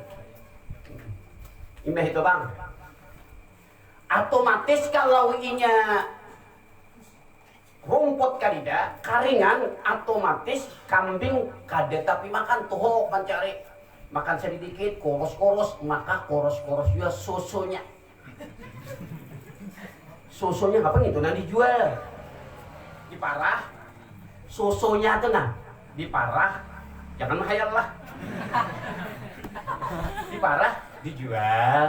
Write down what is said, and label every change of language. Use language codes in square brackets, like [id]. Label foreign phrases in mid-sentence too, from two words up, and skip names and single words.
[bjn] Imeh itu bang. Otomatis kalau inya rumput kadida, karingan, otomatis kambing kada tapi makan tuh mencari makan sedikit, koros-koros, maka koros-koros juga susunya. Susunya apa itu? Nah dijual, diparah, susunya tuh nah diparah, jangan menghayal lah, diparah, dijual.